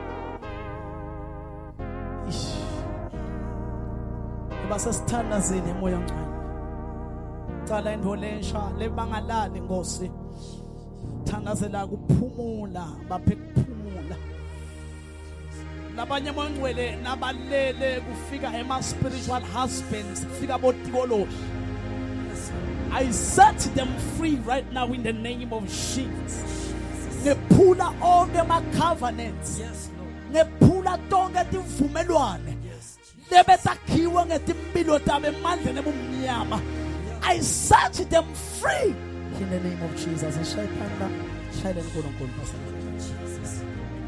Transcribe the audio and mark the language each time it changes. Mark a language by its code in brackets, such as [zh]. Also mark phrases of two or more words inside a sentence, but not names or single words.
[ss] Basesithandazeni emoya ongcwele. Cala into lensha lebangalali Nkosi. Thandazela kuphumula, baphe kuphumula. Labanye mongcwele nabalele kufika [en] spiritual husbands, [ss] kufika botikoloshi. [en] I set them free right now in the name of Jesus. [ss] Nephula onke ma covenants. Nephula tonke tivumelwane. Lebesakhiwe ngetimpilo tabo emandleni ebumnyama. [en] I set them free in the name of Jesus. [ss] Shayipanda, shayile nkulunkulu.